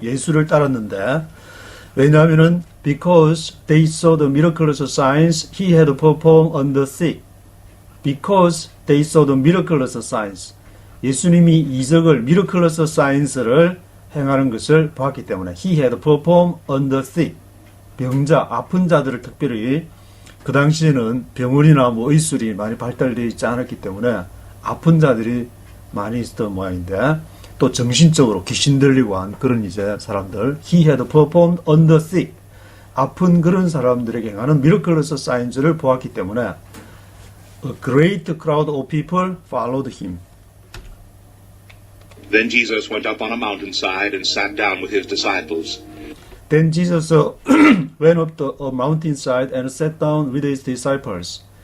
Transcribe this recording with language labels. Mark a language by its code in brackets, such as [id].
[ko] 예수를 따랐는데, 왜냐하면은 [en] because they saw the miraculous signs he had performed on the sick. Because they saw the miraculous signs. [ko] 예수님이 이적을 miraculous signs를 행하는 것을 보았기 때문에 [en] he had performed on the sick. [ko] 병자, 아픈 자들을 특별히 그 당시에는 병원이나 의술이 많이 발달되어 있지 않았기 때문에 아픈 자들이 많이 있었던 모양인데 또 정신적으로 귀신 들리고 한 그런 이제 사람들 [en] he had performed on the sick. [ko] 아픈 그런 사람들에게 행하는 miraculous signs를 보았기 때문에 [en] a great crowd of people followed him. Then Jesus went up on a mountainside and sat down with his disciples. Then Jesus went up a mountainside and sat down with his disciples.